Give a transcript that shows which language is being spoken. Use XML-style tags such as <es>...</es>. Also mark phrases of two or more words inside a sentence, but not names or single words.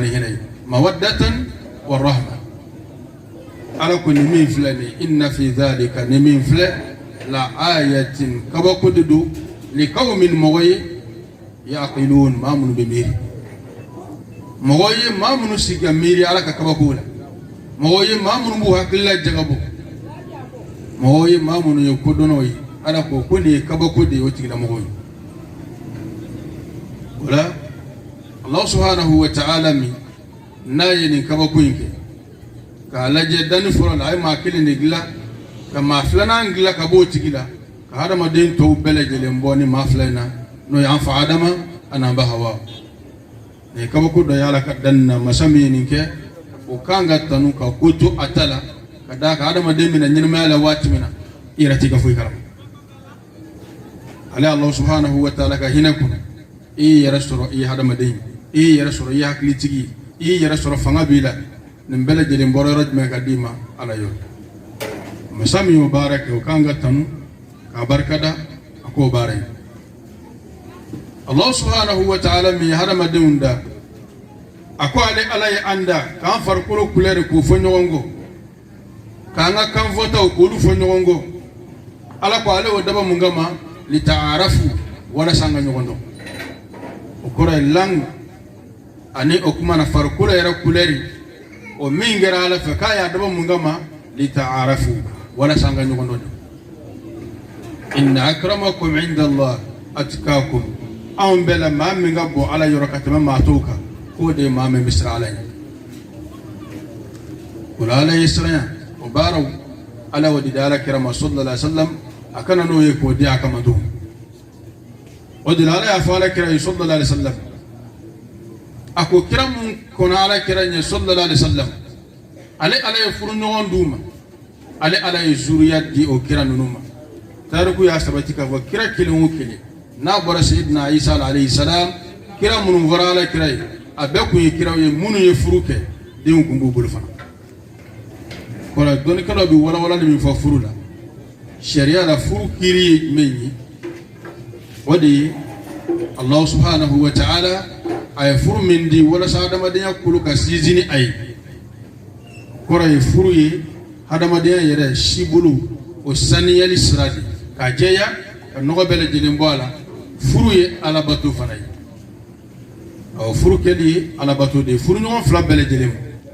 <bm>ni hinɛ ye</bm> <ar>مودة ورحمة</ar> <bm>ala ko ni min filɛ nin</bm> <ar>إن في ذلك</ar> <bm>ni min filɛ</bm> <ar>لآيات</ar> <bm>kabako de don</bm> <ar>لقوم</ar> <bm>mɔgɔ ye yaqilun maa minnu bɛ miiri mɔgɔ ye maa minnu sigi ka miiri ala ka kabako la mɔgɔ ye maa minnu b'u hakili la jagabɔ mɔgɔ ye maa minnu ye kodɔnnaw ye ala ko nin ye kabako de ye o tigilamɔgɔw ye o la</bm> <ar>الله سبحانه وتعالى</ar> <bm>min n'a ye nin kabako in kɛ k'a lajɛ danni fɔlɔ la a ye maa kelen de dilan ka maa filanan dilan ka b'o tigi la ka hadamaden tɔw bɛɛ lajɛlen bɔ ni maa fila in na n'o ye an fa adama an'an ba hawa nin ye kabako dɔ ye ala ka danni na masa min ye nin kɛ o kan ka tanu ka ko to a ta la ka d'a kan hadamaden bɛna ɲɛnamaya la waati min na i yɛrɛ t'i ka foyi kalama ale</bm> <ar>الله سبحانه وتعالى</ar> <bm>ka hinɛ kɔnɔ i y'i yɛrɛ sɔrɔ i ye hadamaden ye i y'i yɛrɛ sɔrɔ i ye hakilitigi ye i y'i yɛrɛ sɔrɔ fanga b'i la nin bɛɛ lajɛlen bɔra yɔrɔ jumɛn ka d'i ma ala yɔrɔ masa min y'o baara kɛ o kan ka tanu k'a barikada a k'o baara ye</bm> <ar>الله سبحانه وتعالى</ar> <bm>min ye hadamadenw da a ko ale ala ye an da k'an farikolo kulɛri k'o fɔ ɲɔgɔn kɔ k'an ka kanfɔtaw k'olu fɔ ɲɔgɔn kɔ ala ko ale y'o daba mun kama lita'arafu walasa an ka ɲɔgɔn dɔn o kɔrɔ ye langue ani o kuma na farikolo yɛrɛ kulɛri o min kɛra ala fɛ k'a y'a daba mun kama lita'arafu walasa an ka ɲɔgɔn dɔn</bm> <ar>إن أكرمكم عند الله أتقاكم</ar> <bm>anw bɛɛ la maa min ka bɔ ala yɔrɔ ka tɛmɛ maa tɔw kan k'o de ye maa min bɛ siran ala ɲɛ o la ala ye siranya o baaraw ala y'o di ala kira ma</bm> <ar>صلى الله عليه وسلم</ar> <bm>a kana n'o ye k'o di a kama don o de la ala y'a fɔ ala kira ye</bm> <ar>صلى الله عليه وسلم</ar> <bm>a ko kira mun kɔnɔ ala kira ɲɛ</bm> <ar>صلى الله عليه وسلم</ar> <bm>ale ala ye furu ɲɔgɔn d'u ma ale ala ye zuriya di o kira ninnu ma tariku y'a sabati k'a fɔ kira kelen o kelen n'a bɔra sayidina Isa</bm> <ar>عليه السلام</ar> <bm>kira minnu fɔra ala kira ye a bɛɛ kun ye kiraw ye minnu ye furu kɛ denw kun b'u bolo fana kɔrɔ dɔnnikɛlaw bɛ walawalali min fɔ furu la sariya la furu kiiri ye jumɛn ye o de ye</bm> <ar>الله سبحانه وتعالى</ar> <bm>a ye furu min di walasa hadamadenya kolo ka sinsin ni a ye kɔrɔ ye furu ye hadamadenya yɛrɛ sibolo o saniyali sira de k'a jɛya ka nɔgɔ bɛɛ lajɛlen bɔ a la furu ye alabato fana ye furu kɛli ye alabato de ye furu ɲɔgɔn fila bɛɛ lajɛlen ma</bm>